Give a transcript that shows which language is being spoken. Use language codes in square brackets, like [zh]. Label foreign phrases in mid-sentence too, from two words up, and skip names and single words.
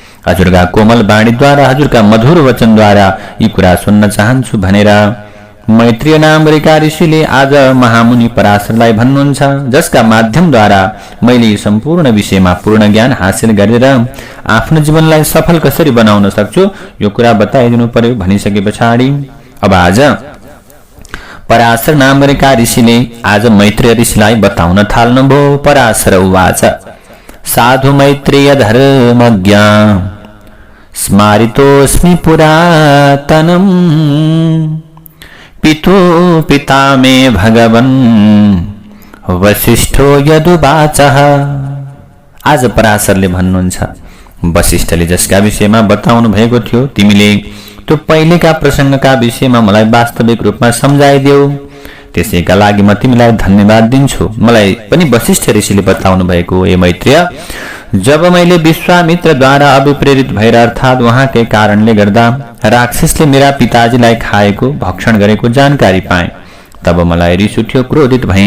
[ne] हजुरका कोमल वाणीद्वारा, हजुरका मधुर वचनद्वारा यी कुरा सुन्न चाहन्छु भनेर मैत्रेय नाम गरेका ऋषिले आज महामुनि पराशरलाई भन्नुहुन्छ, जसका माध्यमद्वारा मैले सम्पूर्ण विषयमा पूर्ण ज्ञान हासिल गरेर आफ्नो जीवनलाई सफल कसरी बनाउन सक्छु यो कुरा बताइदिनु पर्यो भनिसके पछाडि अब आज पराशर नाम गरेका ऋषिले आज मैत्रेय ऋषिलाई बताउन थाल्नुभयो। [sa] पराशर उवाच साधु मैत्रेय धर्मज्ञ स्मारितोऽस्मि पुरातनम् पितु पिता मे भगवन् वसिष्ठो यदुवाचः। [ne] आज पराशरले भन्नुहुन्छ, वसिष्ठले जसका विषयमा बताउनु भएको थियो तिमीले त्यो पहिलेका प्रसङ्गका विषयमा मलाई वास्तविक रूपमा सम्झाइदेऊ, त्यसैका लागि म तिमीलाई धन्यवाद दिन्छु। मलाई पनि वसिष्ठ ऋषिले बताउनु भएको हे मैत्रेय, जब मैले विश्वामित्रद्वारा अभिप्रेरित भएर अर्थात् उहाँकै कारणले गर्दा राक्षसले मेरा पिताजीलाई खाएको भक्षण गरेको जानकारी पाएँ, तब मलाई रिस उठ्यो, क्रोधित भएँ।